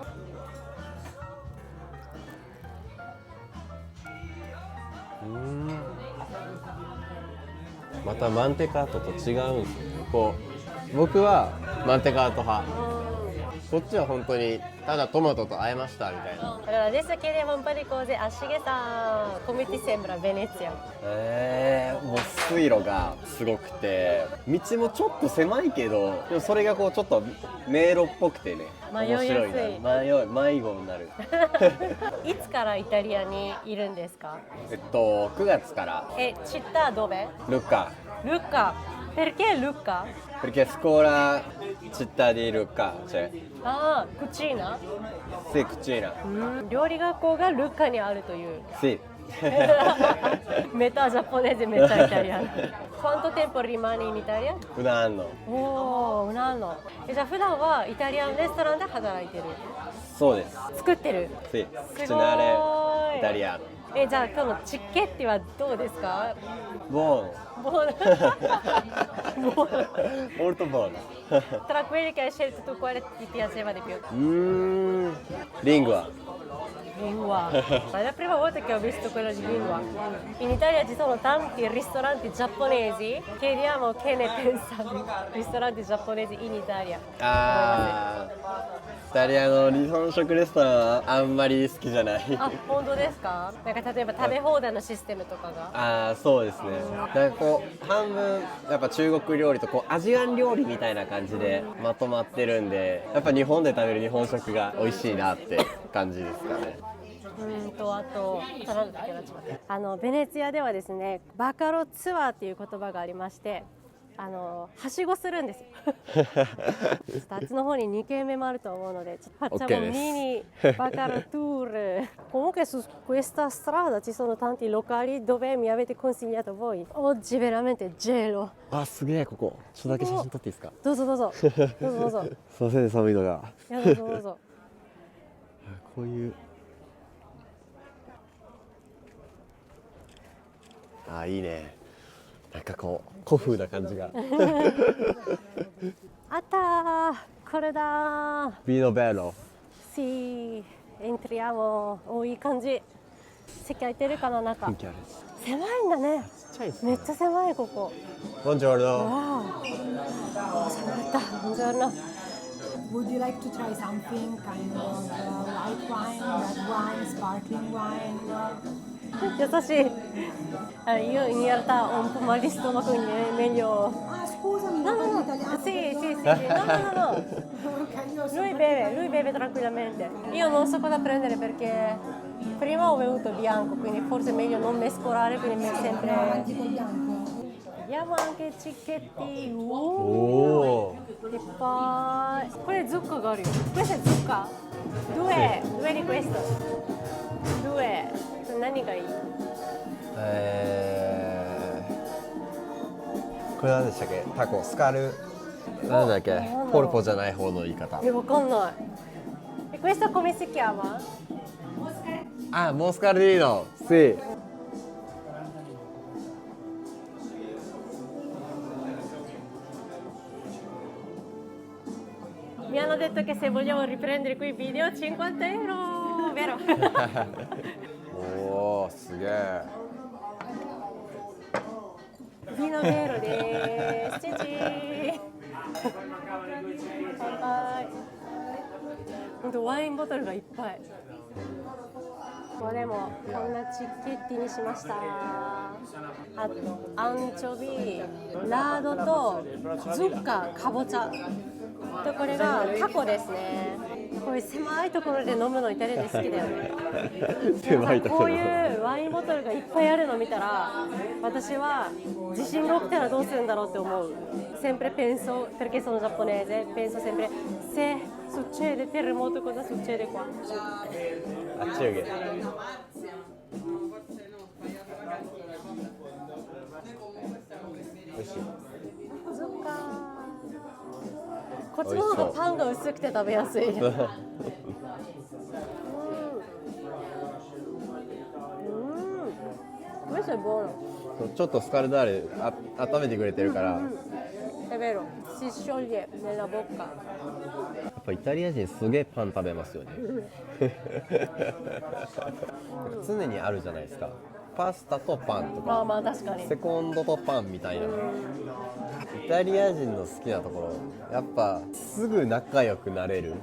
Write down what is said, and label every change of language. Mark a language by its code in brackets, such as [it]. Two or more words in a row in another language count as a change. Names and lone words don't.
[ja] またマンテカートと違うんですよ。こう僕はマンテカート派。こっちは本当にただトマトと和えましたみたいな。 [it] Allora adesso chiediamo un po' di cose a Shige-san. Come ti sembra Venezia? [ja] もう水路がすごくて、道もちょっと狭いけど、でもそれがこうちょっと迷路っぽくてね、迷いやすい面白いな。迷子になる。いつからイタリアにいるんですか 9月から [it] città dove? ルッカ Lucca. Perché Lucca? perché scuola città di Lucca c'è Ah, cucina? sì cucina [ja] 料理学校がルッカにあるという。 sì metà giapponese, metà italiano. Quanto tempo rimani in Italia? un anno おー、un anno. じゃあ普段はイタリアンレストランで働いてる。そうです作ってる。 sì すご [it] cucinare [ja] ーい。 [it] italiano [ja] じゃあ今日のチッケッティはどうですか？ [it] buono [ja] もう [it] molto buono Tra quelli che hai scelto tu, quale ti piaceva di più? lingua Lingua. Ma è la prima volta che ho visto quello di lingua. In Italia ci sono tanti ristoranti giapponesi. Chiediamo che ne pensano. Ristoranti giapponesi in Italia. [ja] イタリアの日本食レストランはあんまり好きじゃない。あ、本当ですか？なんか例えば食べ放題のシステムとかが。そうですね。なんかこう半分やっぱ中国料理とこうアジアン料理みたいな感じでまとまってるんで、やっぱ日本で食べる日本食が美味しいなって感じですかね。あとなんだっけな、ベネツィアではですね、バカロツアーっていう言葉がありまして、 はしごするんですよ。ちょっとあっちの方に2軒目もあると思うので、ちょっと facciamo [it] Ok, un mini Baccarat tour. Comunque su questa strada ci sono tanti locali dove mi avete consigliato voi. Oggi veramente gelo. [ja] あ、すげえここ。ちょっとだけ写真撮っていいですか。どうぞどうぞ。どうぞどうぞ。すいません寒いのが。いやどうぞどうぞ。こういう。あ、いいね。なんかこう古風な感じが。あったー、これだー。ビーノベロ。 [it] Sì, entriamo. [ja] お、いい感じ。席空いてるかな、中。雰囲気ある。狭いんだね。ちっちゃいですね。めっちゃ狭いここ。 [it] ボンジョルノ。 [ja] わあ。寒かった。Buongiorno. [en] Would you like to try something kind of white wine, red wine, sparkling wine? [it] 優しい。Io in realtà ho un po' mal di stomaco, quindi è meglio. Ah, scusami, No, non no, parli no. italiano. Sì, sì, sì, sì. No, no, no, no. Ok, io sono Lui beve tranquillamente. Io non so cosa prendere perché prima ho bevuto bianco, quindi forse è meglio non mescolare, quindi sempre. avanti col bianco. Vediamo anche cicchetti. [ja] おお。いっぱい。これズッカがあるよ。 [it] Questa è zucca. Due di questo. Due. [ja] 何がいい？これ何でしたっけ？タコスカル。なんだっけ？ポルポじゃない方の言い方。 [it] わかんない。Questo come si chiama? [ja] あ、モスカルディーノ。Sì. [it] Mi hanno detto che se vogliamo riprendere quei video 50 euro, vero? [ja] おお、すげえ。 [it] Vino vero [ja] です。チンチン。乾杯。本当ワインボトルがいっぱい。でもこんなチッケッティにしました。あとアンチョビ、ラードとズッカ、かぼちゃ。とこれがタコですね。こういう狭いところで飲むのイタリア人好きだよね。狭いところ。こういうワインボトルがいっぱいあるの見たら、私は地震が起きたらどうするんだろうって思う。 [it] Sempre penso, perché sono giapponese, penso sempre se succede terremoto cosa succede qua. [ja] あ、中下。美味しい。そっか。こっちの方がパンが薄くて食べやすい。 [it] Questo è buono. [ja] ちょっとスカルダーレ温めてくれてるから。 [it] È vero, si scioglie nella bocca. [ja] やっぱイタリア人すげえパン食べますよね。常にあるじゃないですか。パスタとパンとまあか、まあ確かに。セコンドとパンみたいな。イタリア人の好きなところ、やっぱすぐ仲良くなれる。